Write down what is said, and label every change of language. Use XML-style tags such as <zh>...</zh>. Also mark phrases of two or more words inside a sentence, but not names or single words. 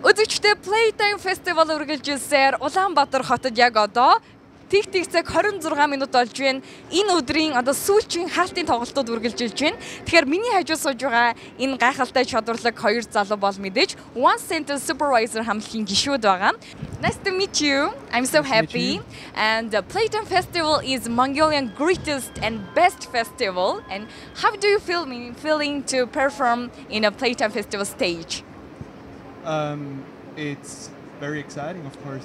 <mn>үзэгчтэй Playtime Festival үргэлжилсээр Улаанбаатар хотод яг одоо Тэг цаг 26 минут болж байна. Энэ өдрийн одоо сүүлчийн хаалтын тоглолтууд үргэлжилж байна. Тэгэхээр миний хажуу сууж байгаа энэ гайхалтай чадварлаг хоёр залуу бол мэдээж One Center Supervisor хамтлагийн гишүүд байгаа.</mn> <en>Nice to meet you. I'm so happy. And the Playtime Festival is Mongolian greatest and best festival. And how do you feeling to perform in a Playtime Festival stage? It's very exciting, of course.</en>